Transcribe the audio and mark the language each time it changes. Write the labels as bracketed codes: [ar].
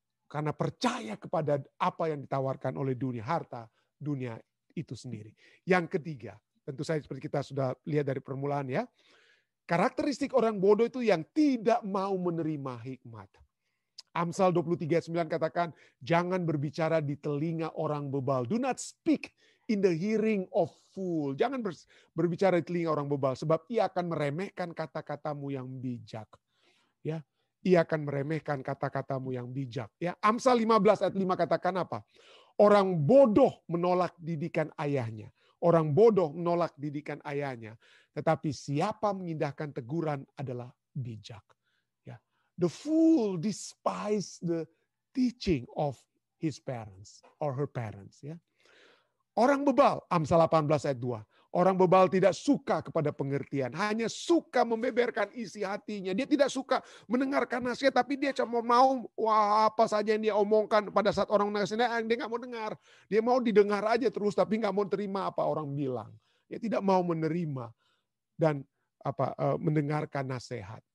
[id] Karena percaya kepada apa yang ditawarkan oleh dunia, harta dunia itu sendiri. Yang ketiga, tentu saja seperti kita sudah lihat dari permulaan ya. Karakteristik orang bodoh itu yang tidak mau menerima hikmat. Amsal 23:9 katakan, jangan berbicara di telinga orang bebal. [en] Do not speak in the hearing of fool. [id] Jangan berbicara di telinga orang bebal, sebab ia akan meremehkan kata-katamu yang bijak. Ya. Ia akan meremehkan kata-katamu yang bijak. Ya, Amsal 15 ayat 5 katakan apa? Orang bodoh menolak didikan ayahnya. Orang bodoh menolak didikan ayahnya. Tetapi siapa mengindahkan teguran adalah bijak. Ya. [en] The fool despise the teaching of his parents or her parents. [id] Ya. Orang bebal, Amsal 18 ayat 2. Orang bebal tidak suka kepada pengertian, hanya suka membeberkan isi hatinya. Dia tidak suka mendengarkan nasihat, tapi dia cuma mau apa saja yang dia omongkan pada saat orang nasihat, dia nggak mau dengar. Dia mau didengar aja terus, tapi nggak mau terima apa orang bilang. Dia tidak mau menerima dan mendengarkan nasihat.